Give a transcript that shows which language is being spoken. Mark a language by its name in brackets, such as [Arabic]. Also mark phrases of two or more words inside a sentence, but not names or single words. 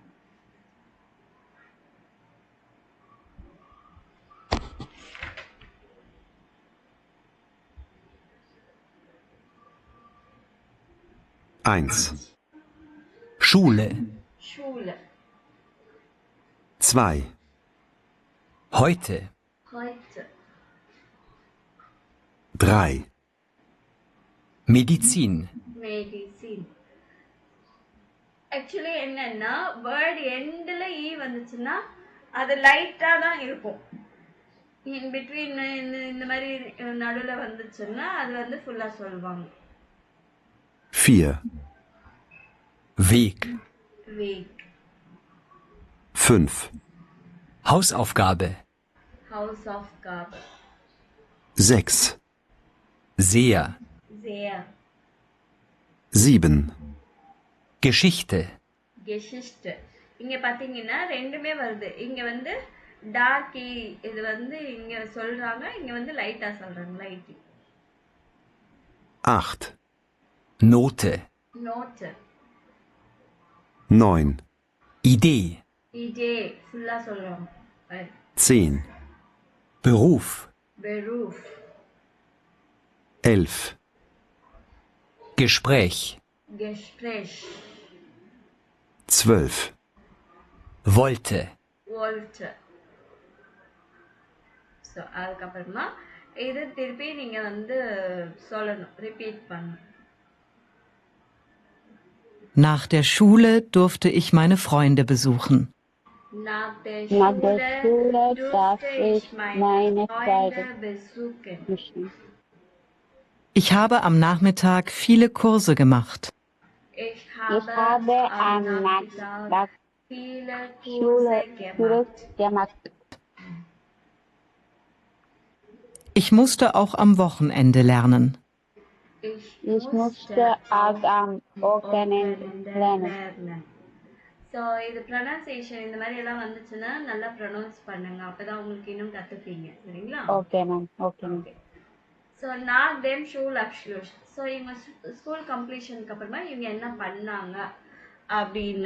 [German] 1. Schule. Schule. 2. Heute. Heute. 3. Medizin. Medicine. [Tamil] ஆக்சுவலி என்னன்னா வேர்ட் எண்டில் ஈ வந்துச்சுன்னா அது லைட்டாக தான் இருக்கும். [English] in between [Tamil] இந்த மாதிரி நடுவில் வந்துச்சுன்னா அது வந்து ஃபுல்லாக சொல்லுவாங்க. [German] 4. Weg. Weg. 5. Hausaufgabe. Hausaufgabe. 6. Sehr. Sehr. 7. Geschichte. Geschichte. [Tamil] இங்க பாத்தீங்கன்னா ரெண்டுமே வருது. இங்க வந்து டார்க் இது வந்து இங்க சொல்றாங்க, இங்க வந்து லைட்டா சொல்றாங்க. லைட். [German] 8. Note. Note. 9. Idee. Idee. [Tamil] ஃபுல்லா சொல்றாங்க. [German] 10. Beruf. Beruf. 11. Gespräch. Gespräch. 12. Wollte. Wollte. [Tamil] ஸோ அதுக்கப்புறமா இது திருப்பி நீங்க வந்து சொல்லணும், ரிப்பீட் பண்ணணும். [German] Nach der Schule durfte ich meine Freunde besuchen. Nach der Schule durfte ich meine Freunde besuchen. Ich habe am Nachmittag viele Kurse gemacht. Ich habe am Nachmittag viele Kurse gemacht. Ich musste auch am Wochenende lernen. Ich musste auch am Wochenende lernen. [Tamil] ஸோ இது ப்ரொனன்சியேஷன் இந்த மாதிரி எல்லாம் வந்துச்சுன்னா நல்லா ப்ரொனவுன்ஸ் பண்ணுங்க, அப்பதான் உங்களுக்கு இன்னும் கற்றுப்பீங்க. சரிங்களா. [English] Okay ma'am. Okay. [Tamil] ஸோ நான் தெம் Schulabschluss. ஸோ இவங்க [English] school completion [Tamil] அப்புறமா இவங்க என்ன பண்ணாங்க அப்படின்னு.